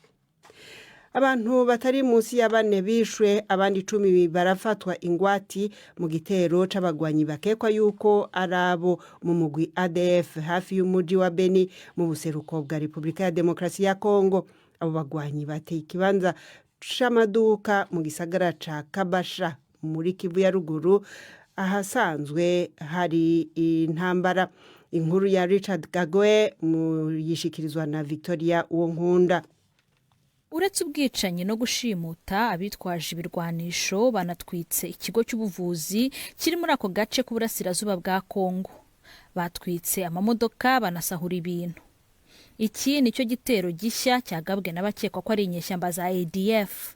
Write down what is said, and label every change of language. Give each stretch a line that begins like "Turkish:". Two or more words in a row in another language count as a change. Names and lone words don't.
Rundi: Abantu batari munsi ya 4 bishwe, abandi 10 barafatwa ingwati mu gitero c'abagwanyi bakekwa yuko arabo mu mugwi ADF hafi y'umuji wa Beni mu buseruko bwa Republika ya Demokrasi ya Congo. Abo bagwanyi bateye ikibanza c'amaduka mu gisagara ca Kabasha muri Kivu ya ruguru, ahasanzwe hari intambara. Inkuru ya Richard Yakuwe yishikirizwa na Victoria Uwonkunda.
Kinyarwanda: Uretse ubwicanyi no gushimuta, abitwaje ibirwanisho banatwitse ikigo cy'ubuvuzi kiri muri ako gace k'uburasirazuba bwa Congo. Batwitse amamodoka, banasahura ibintu. Iki nicyo gitero gishya cyagabwe n'abakekwa ko ari inyeshyamba za ADF.